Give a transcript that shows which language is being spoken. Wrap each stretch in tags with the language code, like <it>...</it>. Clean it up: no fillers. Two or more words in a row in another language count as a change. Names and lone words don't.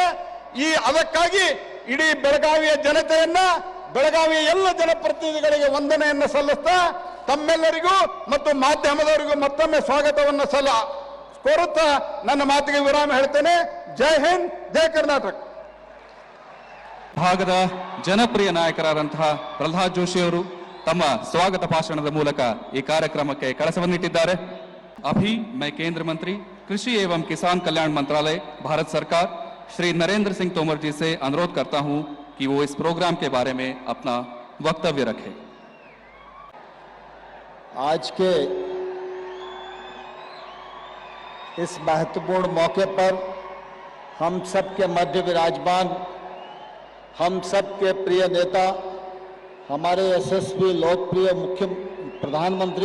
<kn>ಅದಕ್ಕಾಗಿ ಇಡೀ ಬೆಳಗಾವಿಯ ಜನತೆಯನ್ನ, ಬೆಳಗಾವಿಯ ಎಲ್ಲ ಜನಪ್ರತಿನಿಧಿಗಳಿಗೆ ವಂದನೆಯನ್ನು ಸಲ್ಲಿಸ್ತಾ ತಮ್ಮೆಲ್ಲರಿಗೂ ಮತ್ತು ಮಾಧ್ಯಮದವರಿಗೂ ಮತ್ತೊಮ್ಮೆ ಸ್ವಾಗತವನ್ನು ಕೋರುತ್ತಾ ನನ್ನ ಮಾತಿಗೆ ವಿರಾಮ ಹೇಳ್ತೇನೆ. ಜೈ ಹಿಂದ್, ಜೈ ಕರ್ನಾಟಕ. ಭಾಗದ ಜನಪ್ರಿಯ ನಾಯಕರಾದಂತಹ ಪ್ರಹ್ಲಾದ್ ಜೋಶಿ ಅವರು ತಮ್ಮ ಸ್ವಾಗತ ಭಾಷಣದ ಮೂಲಕ ಈ ಕಾರ್ಯಕ್ರಮಕ್ಕೆ ಕಳಸವನ್ನಿಟ್ಟಿದ್ದಾರೆ.</kn> <hi>अभी मैं केंद्र मंत्री कृषि एवं किसान कल्याण मंत्रालय भारत सरकार श्री नरेंद्र सिंह तोमर जी से अनुरोध करता हूं कि वो इस प्रोग्राम के बारे में अपना वक्तव्य रखें। आज के इस महत्वपूर्ण मौके पर हम सबके मध्य विराजमान, हम सबके प्रिय नेता, हमारे यशस्वी लोकप्रिय मुख्य प्रधानमंत्री</hi>